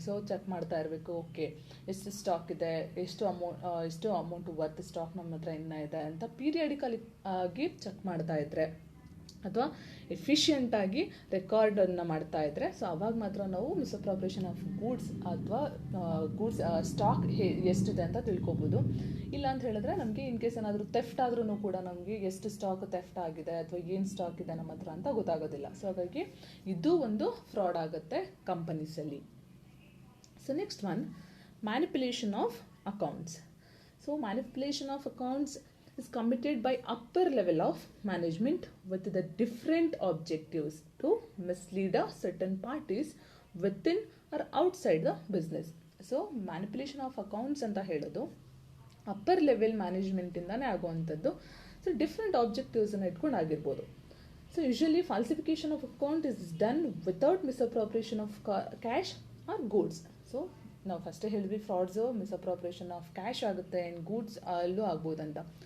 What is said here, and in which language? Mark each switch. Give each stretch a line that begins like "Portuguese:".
Kannada: So check ಮಾಡ್ತಾ ಇರಬೇಕು, okay ಎಷ್ಟು ಸ್ಟಾಕ್ ಇದೆ, ಎಷ್ಟು ಅಮೌಂಟ್ ವರ್ತ್ ಸ್ಟಾಕ್ ನಮ್ಮ ಹತ್ರ ಇನ್ನೂ ಇದೆ ಅಂತ ಪೀರಿಯಾಡಿಕಲ್ ಆಗಿ ಚೆಕ್ ಮಾಡ್ತಾ ಇದ್ರೆ ಅಥವಾ ಎಫಿಷಿಯೆಂಟಾಗಿ ರೆಕಾರ್ಡನ್ನು ಮಾಡ್ತಾ ಇದ್ರೆ, ಸೊ ಅವಾಗ ಮಾತ್ರ ನಾವು ಮಿಸ್ಅಪ್ರೋಪ್ರಿಯೇಷನ್ ಆಫ್ ಗೂಡ್ಸ್ ಅಥವಾ ಗೂಡ್ಸ್ ಸ್ಟಾಕ್ ಎಷ್ಟಿದೆ ಅಂತ ತಿಳ್ಕೊಬೋದು. ಇಲ್ಲ ಅಂತ ಹೇಳಿದ್ರೆ ನಮಗೆ ಇನ್ ಕೇಸ್ ಏನಾದರೂ ಥೆಫ್ಟ್ ಆದ್ರೂ ಕೂಡ ನಮಗೆ ಎಷ್ಟು ಸ್ಟಾಕ್ ಥೆಫ್ಟ್ ಆಗಿದೆ ಅಥವಾ ಏನು ಸ್ಟಾಕ್ ಇದೆ ನಮ್ಮ ಹತ್ರ ಅಂತ ಗೊತ್ತಾಗೋದಿಲ್ಲ. ಸೊ ಹಾಗಾಗಿ ಇದು ಒಂದು ಫ್ರಾಡ್ ಆಗುತ್ತೆ ಕಂಪನೀಸಲ್ಲಿ.
English: So next one, manipulation of accounts. So manipulation of accounts is committed by upper level of management with the different objectives to mislead a certain parties within or outside the business.
Kannada: So manipulation of accounts ಅಂತ ಹೇಳೋದು upper level ಮ್ಯಾನೇಜ್ಮೆಂಟಿಂದಾನೇ ಆಗುವಂಥದ್ದು. So different ಆಬ್ಜೆಕ್ಟಿವ್ಸನ್ನು ಇಟ್ಕೊಂಡು ಆಗಿರ್ಬೋದು.
English: So usually falsification of account is done without misappropriation of cash or goods.
Kannada: So ನಾವು ಫಸ್ಟೇ ಹೇಳಿದ್ವಿ frauds misappropriation of cash ಆಗುತ್ತೆ and goods ಅಲ್ಲೂ ಆಗ್ಬೋದಂತ.